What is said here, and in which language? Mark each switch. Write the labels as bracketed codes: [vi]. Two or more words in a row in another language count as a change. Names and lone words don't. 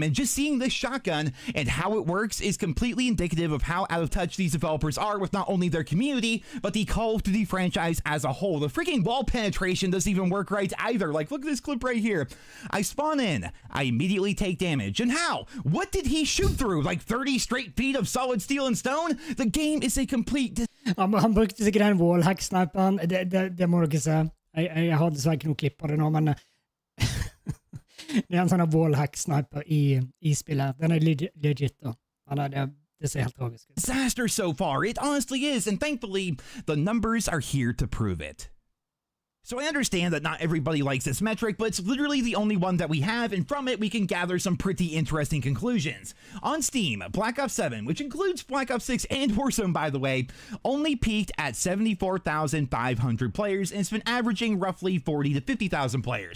[en] And just seeing this shotgun and how it works is completely indicative of how out of touch these developers are with not only their community, but the Call of Duty franchise as a whole. The freaking wall penetration doesn't even work right either. Like, look at this clip right here. I spawn in, I immediately take damage. And how? What did he shoot through? Like 30 straight feet of solid steel and stone? The game is a complete... [no] Han brukte sikkert den wallhack-sniperen. Det må dere se. Jeg har dessverre ikke noe klipp på det nå, men det en sånn wallhack-sniper i spillet. Den legit da. [en] This is disaster so far. It honestly is, and thankfully, the numbers are here to prove it. So I understand that not everybody likes this metric, but it's literally the only one that we have, and from it we can gather some pretty interesting conclusions. On Steam, Black Ops 7, which includes Black Ops 6 and Warzone by the way, only peaked at 74,500 players, and it's been averaging roughly 40 to 50,000 players.